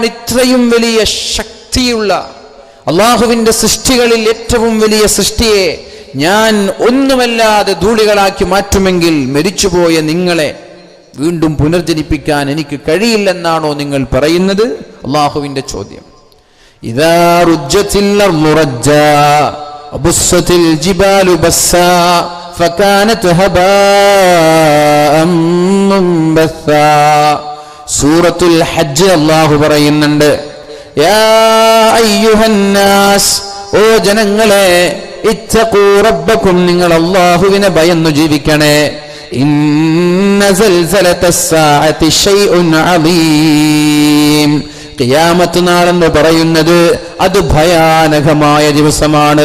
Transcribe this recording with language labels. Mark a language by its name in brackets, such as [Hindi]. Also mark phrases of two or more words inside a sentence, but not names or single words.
[Malayalam] ഇത്രയും വലിയ ശക്തിയുള്ള അല്ലാഹുവിൻ്റെ സൃഷ്ടികളിൽ ഏറ്റവും വലിയ സൃഷ്ടിയെ ഞാൻ ഒന്നുമല്ലാതെ ധൂളികളാക്കി മാറ്റുമെങ്കിൽ മരിച്ചുപോയ നിങ്ങളെ വീണ്ടും പുനർജനിപ്പിക്കാൻ എനിക്ക് കഴിയില്ലെന്നാണോ നിങ്ങൾ പറയുന്നത്? അല്ലാഹുവിൻ്റെ ചോദ്യം. [Arabic] إذا رجت الأرض رجا وبست الجبال بسا فكانت هباء منبثا. [Malayalam] സൂറത്തുൽ ഹജ്ജ് അല്ലാഹു പറയുന്നുണ്ട്, [Arabic] يا أيها الناس, [Malayalam] ഓ ജനങ്ങളെ, [Arabic] اتقوا ربكم, [Malayalam] നിങ്ങൾ അല്ലാഹുവിനെ ഭയന്നു ജീവിക്കണേ. [Arabic] إن زلزلة الساعة شيء عظيم, [Malayalam] ഖിയാമത്ത് നാളെന്ന് പറയുന്നത് അത് ഭയാനകമായ ദിവസമാണ്.